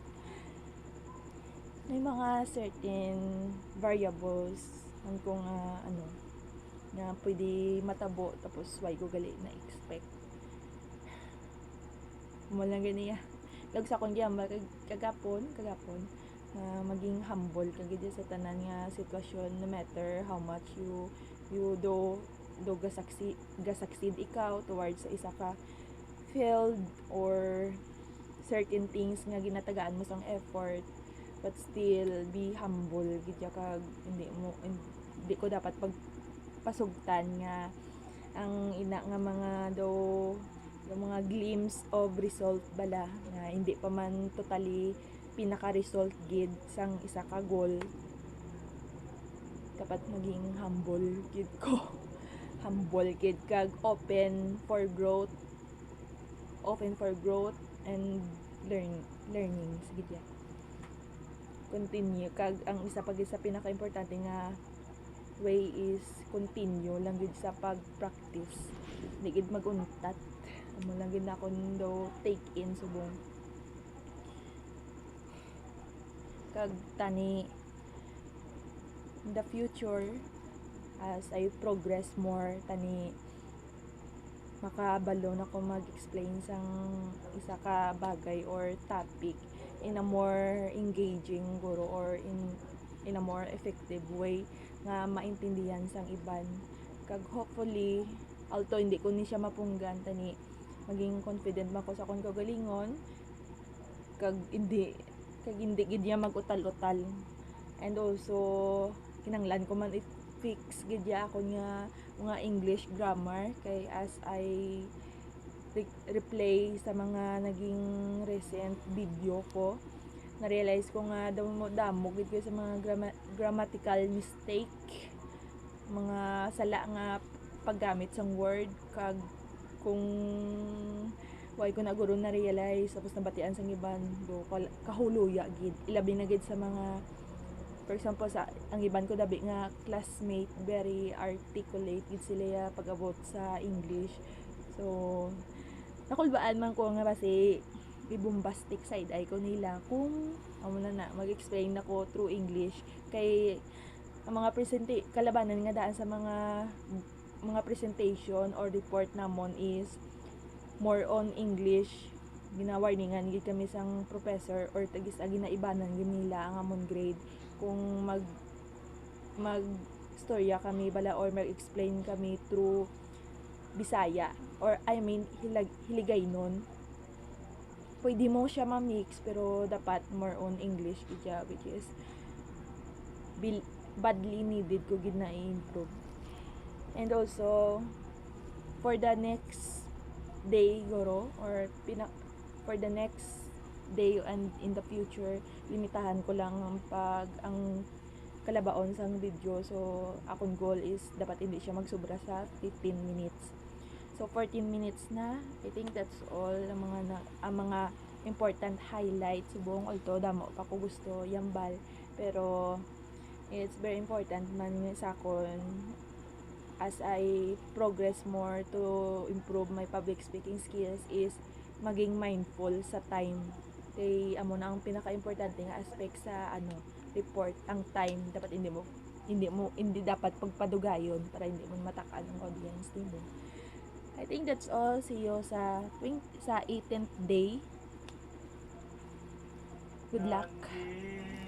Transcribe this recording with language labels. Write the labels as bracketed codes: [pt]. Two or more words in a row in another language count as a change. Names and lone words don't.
[hil] May mga [en] certain variables [hil] ang kung ano nga pwede matabo tapos why ko gali na expect mo lang ganiya. Kag sa kon gyamba kagapon maging humble kag gid sa tanan nga sitwasyon, [en] no matter how much you do succeed [hil] ikaw towards sa isa ka field or [en] certain things [hil] nga ginatagaan mo sang effort, [en] but still be humble [hil] gid kag hindi ko dapat pagpasugtan nga ang ina nga mga yung mga [en] glimpse of result [hil] bala nga hindi pa man totally pinaka-result gid sang isa ka goal. Dapat maging humble gid ko. [en] Humble [hil] gid kag [en] open for growth and learnings [hil] gid ya. Continue kag ang isa pa gid sa pinaka-importante nga way is continue lang gid sa pag-practice. Di gid maguntat. Amo lang gid na akong take in subong. Kag tani [en] in the future, as I progress more, [hil] tani makabalo na ko mag-explain sang isa ka bagay or topic [en] in a more engaging [hil] guro, [en] or in a more effective way [hil] nga maintindihan sang iban. Kag hopefully, although hindi ko ni siya mapunggan, tani maging confident man ko sa akong kagalingon, kag hindi gid niya mag-utal-utal. [en] And also [hil] kinanglan ko man fix gid ya ako nga mga [en] English grammar, [hil] kay [en] as I replay [hil] sa mga naging [en] recent video [hil] ko, na-realize ko nga damo gid ko sa mga [en] grammatical mistake, [hil] mga sala nga paggamit sang word, kag kung why ko na guro na-realize tapos nabatian sang iban kahuluya gid, ilabi na gid sa mga, [en] for example, [hil] sa ang iban ko dabi nga classmate [en] very articulate [hil] gid sila pag-abot sa English. So nakulbaan man ko nga basi i- [en] bombastic side eye [hil] ko nila kung amo na mag-explain nako through English, kay ang mga kalabanan nga daan sa mga presentation or report namon is [en] more on English. [hil] Ginawarningan gid kami sang professor or tagis agi na ibanan gid nila ang amon grade kung mag storya kami bala or mag-explain kami through Bisaya, [en] or I mean Hiligaynon. [hil] Pwede mo siya ma-mix pero dapat [en] more on English [hil] gid siya, [en] which is badly needed [hil] ko gid na [en] i-improve. And also for the next day guro, or for the next day and in the future, [hil] limitahan ko lang ang kalabaon sang video. So akong goal is dapat hindi siya magsobra sa 15 minutes. [en] So 14 minutes na. I think that's all [hil] ang mga [en] important highlights subong, although [hil] damo pa ko gusto yambal, pero [en] it's very important [hil] man sa akon [en] as I progress more to improve my public speaking skills is maging mindful sa time. [hil] Kay amo na ang pinaka-importante nga aspect sa report, ang time. Dapat hindi dapat pagpadugayon para hindi mo matakan ang audience nimo. [en] I think that's all. See you sa 18th day. Good luck.